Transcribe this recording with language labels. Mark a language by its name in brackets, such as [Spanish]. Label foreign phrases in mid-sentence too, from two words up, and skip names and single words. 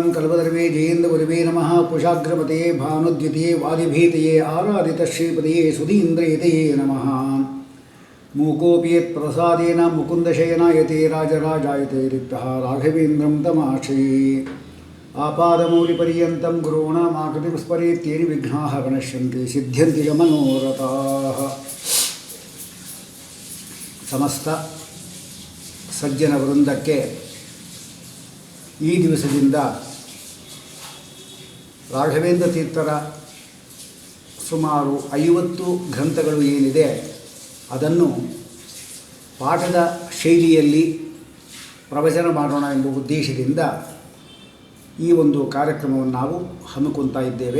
[Sanskrit] कल्पतर्वे जयेन्द्रगुरवे नमः कुशाग्रमते भानुद्युतिये वादिभीतये आराधितश्रीपतये सुधीन्द्रयतये नमः मूकोऽपि यत्प्रसादेन मुकुन्दशयनायते राजराजायते रिक्तः राघवेन्द्रं तमाश्रये आपादमौलिपर्यन्तं गुरूणामाकृतिं स्मरेत्येन विघ्नाः प्रणश्यन्ति सिद्ध्यन्ति च मनोरथाः [Kannada] समस्त ಸಜ್ಜನ ವೃಂದಕ್ಕೆ ಈ ದಿವಸದಿಂದ ರಾಘವೇಂದ್ರ ತೀರ್ಥರ ಸುಮಾರು 50 ಗ್ರಂಥಗಳು ಏನಿದೆ ಅದನ್ನು ಪಾಠದ ಶೈಲಿಯಲ್ಲಿ ಪ್ರವಚನ ಮಾಡೋಣ ಎಂಬ ಉದ್ದೇಶದಿಂದ ಈ ಒಂದು ಕಾರ್ಯಕ್ರಮವನ್ನು ನಾವು ಹಮ್ಮಿಕೊಳ್ತಾ ಇದ್ದೇವೆ.